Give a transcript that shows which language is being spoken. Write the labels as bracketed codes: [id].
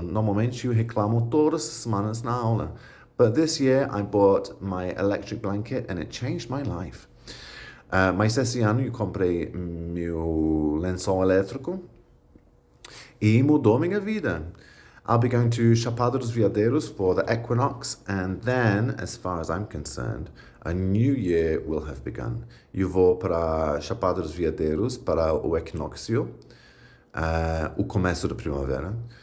[pt] Normalmente eu reclamo todas as semanas na aula. [en] But this year I bought my electric blanket and it changed my life. [pt] Mas esse ano eu comprei meu lençol elétrico e mudou minha vida. [en] I'll be going to Chapada dos Veadeiros for the equinox, and then, as far as I'm concerned, a new year will have begun. [pt] Eu vou para Chapada dos Veadeiros para o equinócio, o começo da primavera.